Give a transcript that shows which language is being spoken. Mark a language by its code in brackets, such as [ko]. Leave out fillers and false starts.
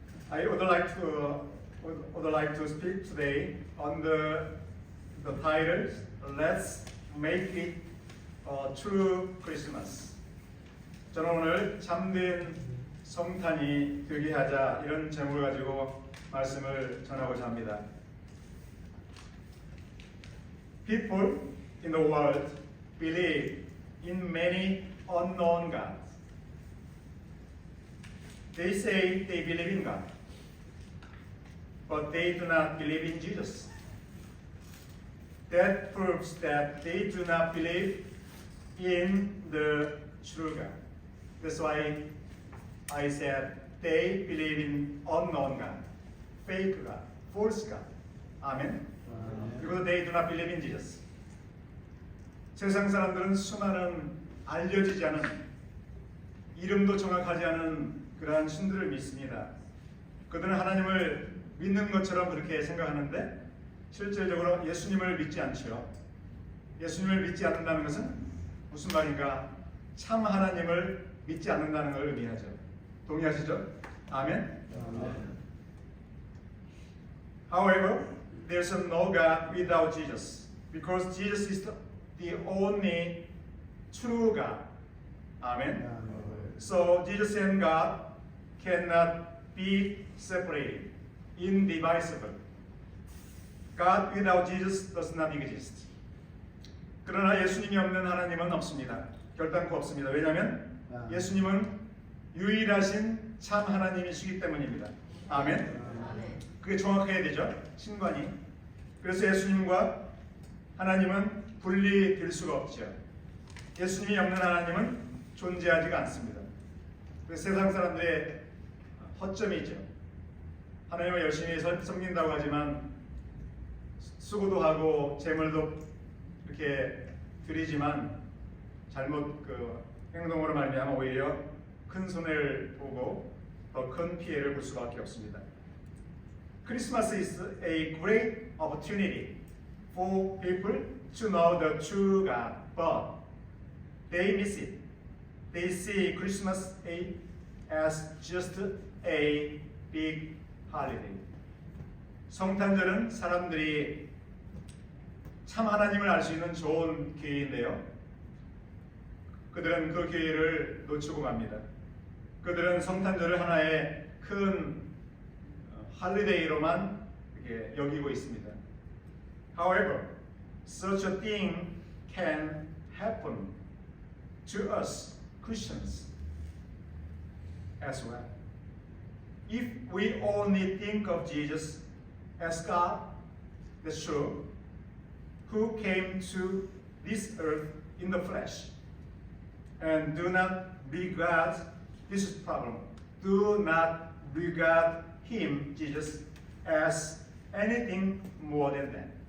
[en] I would like to speak today on the title. Let's make it a true Christmas. [ko] 저는 오늘 참된 성탄이 되게 하자 이런 제목을 가지고 말씀을 전하고자 합니다. [en] People in the world believe in many unknown gods. They say they believe in God, but they do not believe in Jesus. That proves that they do not believe in the true God. That's why I said they believe in unknown God, fake God, false God. Amen. Because they do not believe in Jesus. [ko] 세상 사람들은 수많은 알려지지 않은 이름도 정확하지 않은 그러한 신들을 믿습니다. 그들은 하나님을 믿는 것처럼 그렇게 생각하는데 실질적으로 예수님을 믿지 않죠. 예수님을 믿지 않는다는 것은 무슨 말인가? 참 하나님을 믿지 않는다는 걸 의미하죠. 동의하시죠? 아멘. [en] However, there's no God without Jesus, because Jesus is the only true God. Amen. So Jesus and God cannot be separated, indivisible. God without Jesus does not exist. [ko] 그러나 예수님이 없는 하나님은 없습니다. 결단코 없습니다. 왜냐하면 예수님은 유일하신 참 하나님이시기 때문입니다. 아멘. 그게 정확해야 되죠. 신관이. 그래서 예수님과 하나님은 분리될 수가 없죠. 예수님이 없는 하나님은 존재하지가 않습니다. 세상 사람들의 허점이죠. 하나님을 열심히 섬긴다고 하지만 수고도 하고 재물도 이렇게 드리지만 잘못 행동으로 말미암아 오히려 큰 손해를 보고 더 큰 피해를 볼 수밖에 없습니다. [en] Christmas is a great opportunity for people to know the true God, but they miss it. They see Christmas as just a big holiday. [ko] 성탄절은 사람들이 참 하나님을 알 수 있는 좋은 기회인데요. 그들은 그 기회를 놓치고 갑니다. 그들은 성탄절을 하나의 큰 할리데이로만 이렇게 여기고 있습니다. [en] However, such a thing can happen to us Christians as well. If we only think of Jesus as God, that's true, who came to this earth in the flesh, and do not regard, this is the problem, do not regard Him, Jesus, as anything more than that.